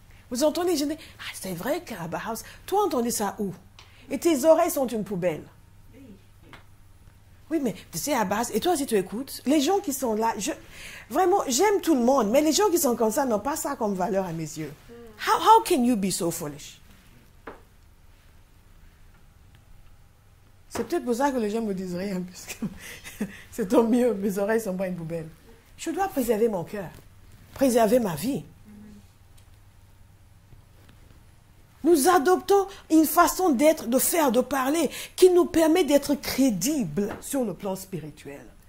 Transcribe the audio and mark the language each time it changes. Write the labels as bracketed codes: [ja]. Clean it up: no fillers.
[fr] Vous entendez, je dis, ah, c'est vrai qu'à Abba House, toi entendais ça où? Et tes oreilles sont une poubelle. Oui, mais tu sais, à base, et toi si tu écoutes, les gens qui sont là, vraiment, j'aime tout le monde, mais les gens qui sont comme ça n'ont pas ça comme valeur à mes yeux. [en] How can you be so foolish? [fr] C'est peut-être pour ça que les gens me disent rien, puisque c'est tant mieux, mes oreilles ne sont pas une poubelle. Je dois préserver mon cœur, préserver ma vie. Nous adoptons une façon d'être, de faire, de parler qui nous permet d'être crédibles sur le plan spirituel.